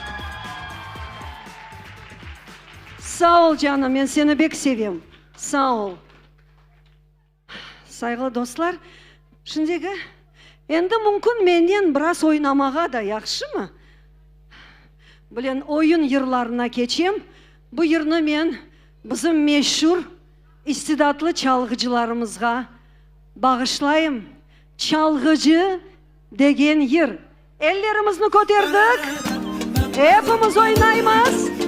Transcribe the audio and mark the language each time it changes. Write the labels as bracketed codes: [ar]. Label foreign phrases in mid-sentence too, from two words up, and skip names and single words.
[crh] Sağ ol canım, ben seni bek seveyim. Sağ ol. Saygılı dostlar, şimdi endi mümkün menden biraz oynamağa da yakşı mı? Bilen oyun yırlarına geçeyim. Bu yırını men bizim meşhur istidatlı çalgıcılarımızga bağışlayayım. Çalgıcı degen yır. Ellerimizni koterdik. Hepimiz oynayımız.